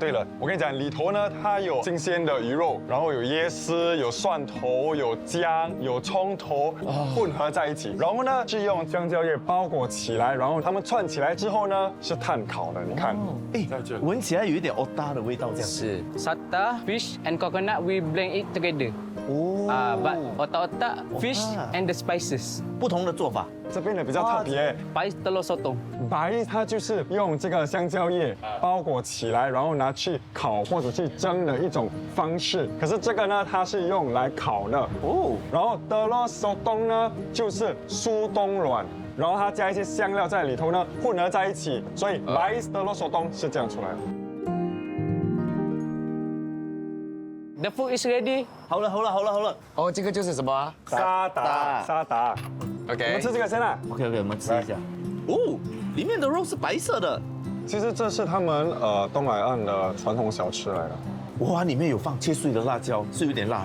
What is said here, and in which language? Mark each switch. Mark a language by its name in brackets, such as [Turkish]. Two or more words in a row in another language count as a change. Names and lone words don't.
[Chinese] 对了，我跟你讲，里头呢，它有新鲜的鱼肉，然后有椰丝、有蒜头、有姜、有葱头混合在一起，然后呢是用香蕉叶包裹起来，然后它们串起来之后呢是炭烤的，你看，在这里。闻起来有一点 oda 的味道，这样。是 [English] Sata, fish and coconut, we blend it together. [Chinese] 哦 [English] But otak-otak, fish and the spices. [Chinese] 不同的做法。这边的比较特别， Pais telur sotong. 白它就是用这个香蕉叶包裹起来，然后拿去烤或者去蒸的一种方式。可是这个呢，它是用来烤的哦。然后德罗索东呢，就是苏东软，然后它加一些香料在里头呢，混合在一起，所以白德罗索东是这样出来的。 [English] The food is ready. [Chinese] 好了。哦，这个就是什么啊沙达。我们？OK，吃这个先啦。 OK， 我们吃一下。哦，里面的肉是白色的。其实这是他们东海岸的传统小吃来的。哇，里面有放切碎的辣椒，是有点辣。